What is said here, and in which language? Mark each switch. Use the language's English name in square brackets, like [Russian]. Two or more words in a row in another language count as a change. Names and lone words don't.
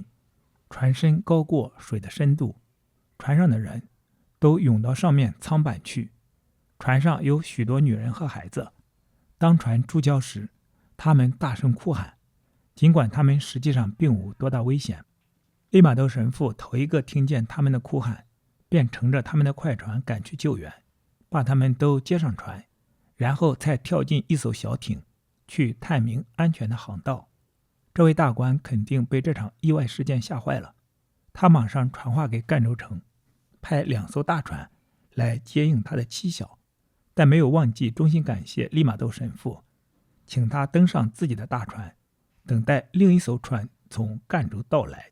[Chinese] 船身高過水的深度，船上的人都湧到上面艙板去。船上有許多女人和孩子。當船觸礁時，他們大聲哭喊，儘管他們實際上並無多大危險。利瑪竇神父頭一個聽見他們的哭喊，便乘着他們的快船趕去救援，把他們都接上船，然後才跳進一艘小艇，去探明安全的航道。這位大官肯定被這場意外事件嚇壞了，他馬上傳話給贛州城，派2艘大船來接應他的妻小，但没有忘記衷心感謝利瑪竇神父，請他登上自己的大船，等待另一艘船從贛州到來。